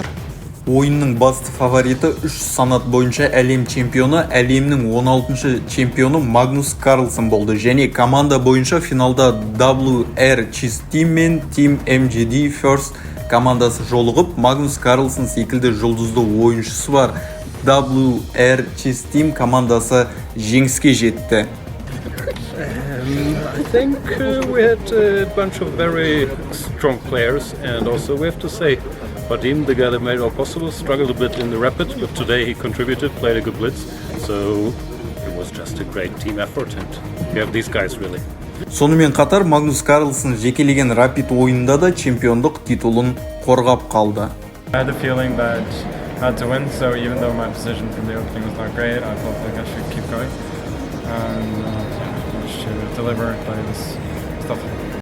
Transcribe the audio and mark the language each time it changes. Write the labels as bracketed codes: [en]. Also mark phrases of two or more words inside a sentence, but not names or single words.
[kk] Ойынның басты фавориті 3 санат бойынша әлем чемпионы, әлемнің 16-шы чемпионы Магнус Карлсен болды. Және команда бойынша финалда WR Team мен Team MGD First командасы жолығып, Магнус Карлсен секілді жұлдызды ойыншысы бар WR Team командасы жеңіске жетті. [en] I think we had a bunch of very strong players, and also we have to say Vadim, the guy that made it all possible, struggled a bit in the Rapid, but today he contributed, played a good blitz, so it was just a great team effort, and we have these guys really. [kk] Сонымен қатар Магнус Карлсен жекелеген Рапид ойында да чемпиондық титулын қорғап қалды. [en] I had a feeling that I had to win, so even though my position from the opening was not great, I felt like I should keep going and managed to deliver by this stuff.